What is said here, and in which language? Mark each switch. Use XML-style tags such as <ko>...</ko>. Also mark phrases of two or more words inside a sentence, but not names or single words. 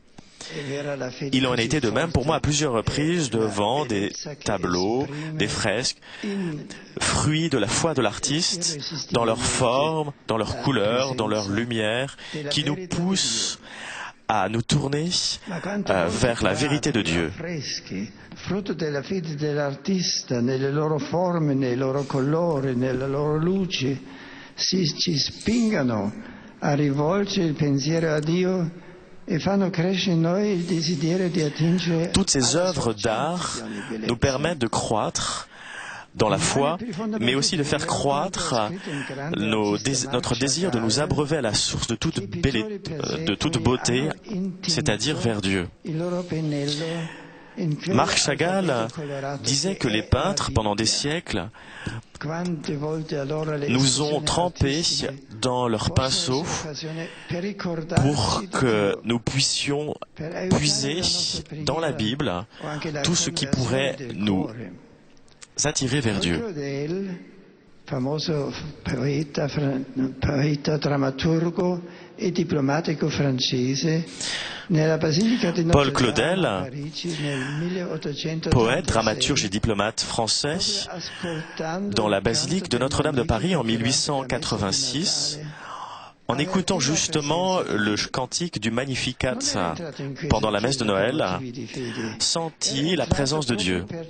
<fr>Il en a été de même pour moi à plusieurs reprises devant des tableaux, des fresques, fruits de la foi de l'artiste, dans leur forme, dans leur couleur, dans leur lumière, qui nous poussent à nous tourner vers la vérité de Dieu.</fr> <it>Frutto della fede dell'artista, nelle loro forme, nei loro colori, nella loro luce, ci spingano a rivolgere il pensiero a Dio e fanno crescere in noi il desiderio di attingere.</it> <fr>Toutes ces œuvres d'art nous permettent de croître dans la foi, mais aussi de faire croître notre désir de nous abreuver à la source de toute beauté, c'est-à-dire vers Dieu. Marc Chagall disait que les peintres, pendant des siècles, nous ont trempés dans leurs pinceaux pour que nous puissions puiser dans la Bible tout ce qui pourrait nous attirer vers Dieu.</fr> <it>Famoso poeta, drammaturgo e diplomatico francese.</it> <fr>Paul Claudel, poète, dramaturge et diplomate français, dans la basilique de Notre-Dame de Paris en 1886, en écoutant justement le cantique du Magnificat pendant la messe de Noël, sentit la présence de Dieu.</fr>